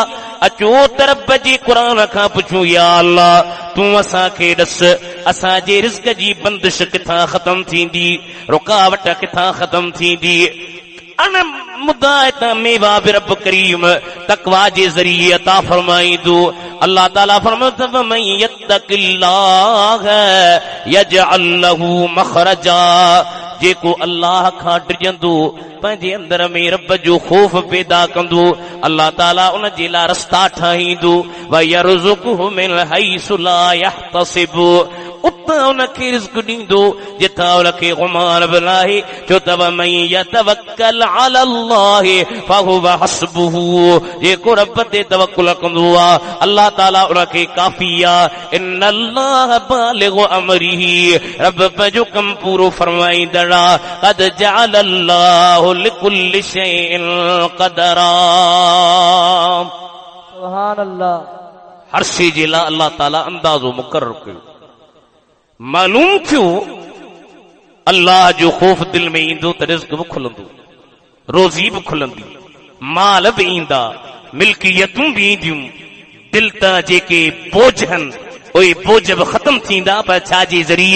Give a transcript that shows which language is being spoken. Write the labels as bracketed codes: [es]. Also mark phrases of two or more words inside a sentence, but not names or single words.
[sd] अचो त रब जे क़ुरान खां पुछूं, या अल्लाह तूं असांखे ॾस, असांजे रिज़्क़ जी बंदिश किथां ख़तम थींदी, रुकावट किथां ख़तम थींदी। अन मुदायत मेवा बि रब करीम तक़वा जे ज़रिए अता फरमाईंदो। अल्लाह ताला फरमायो [ar] ومن يتق الله يجعل له مخرجا, [sd] जेको अल्लाह खां डिॼंदो पंहिंजे अंदर में रब जो ख़ौफ़ पैदा कंदो, अल्लाह ताला उन जे लाइ रस्ता ठाहींदो। [ar] ويرزقه من حيث لا يحتسب, [sd] उतां उनखे रिज़्क़ ॾींदो जिथां उनखे गुमान बि नाहे। छो त [ar] ومن يتوكل على الله فهو حسبه, [sd] जेको रब ते तवक्कुल कंदो आहे अल्लाह ताला उनखे काफ़ी आहे। [ar] إن الله بالغ أمره, [sd] रब पंहिंजो कमु पूरो फरमाईंदड़ आहे। [ar] قد جعل الله لكل شيء قدرا. سبحان الله. [sd] हर शइ जे लाइ अल्लाह ताला अंदाज़ो मुक़रर कयो। मालूम थियो अल्लाह जो ख़ौफ़ दिल में ईंदो त रिज़्क़ बि खुलंदो, रोज़ी बि खुलंदी, माल बि ईंदा, मिल्कियतूं बि ईंदियूं। दिल तां जेके बोझ आहिनि उहे बोझ बि ख़त्म थींदा, पर छा जे ज़रिए?